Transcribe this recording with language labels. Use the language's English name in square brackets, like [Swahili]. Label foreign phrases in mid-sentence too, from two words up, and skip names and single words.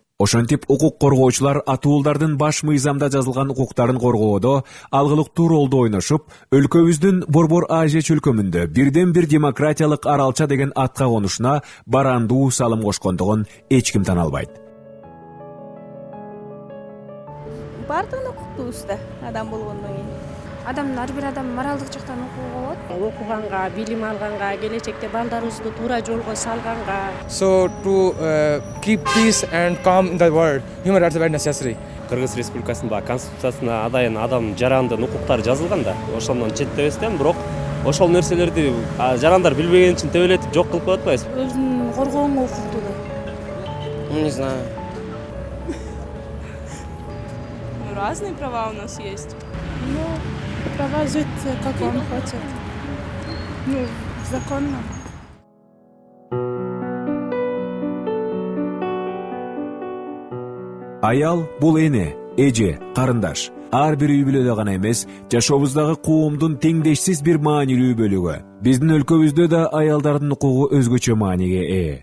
[Kyrgyz] Ошентип укук коргоочулар атуулдардын баш мыйзамда жазылган укуктарын коргоодо алгылыктуу ролду ойношуп, өлкөбүздүн Борбор Азия чөлкөмүндө бирден бир демократиялык аралча деген атка конушуна барандуу салым кошкондугун эч ким тана албайт. Бардыгын укуктуубуз да адам болгондон кийин. Адамдын ар бир адам моралдык жактан укугу болот. Окуганга, билим алганга, келечекте балдарыбызды туура жолго салганга. [English] So to keep peace and calm in the world, human rights are very necessary. [Kyrgyz] Кыргыз Республикасында конституциясына адайын адам жарандын укуктары жазылган да, ошондон четтебестен, бирок ошол нерселерди жарандар билбеген үчүн төбөлөтүп жок кылып коет атпайбызбы? Өзүн коргоонго укуктуу да. [Russian] Не знаю. Разные права у нас есть. Ну, права жить, как он хочет. Ну, законно. [Kyrgyz] Аял бул эне, эже, карындаш. Ар бир үй бүлөдө гана эмес, жашообуздагы коомдун теңдешсиз бир маанилүү бөлүгү. Биздин өлкөбүздө да аялдардын укугу өзгөчө мааниге ээ.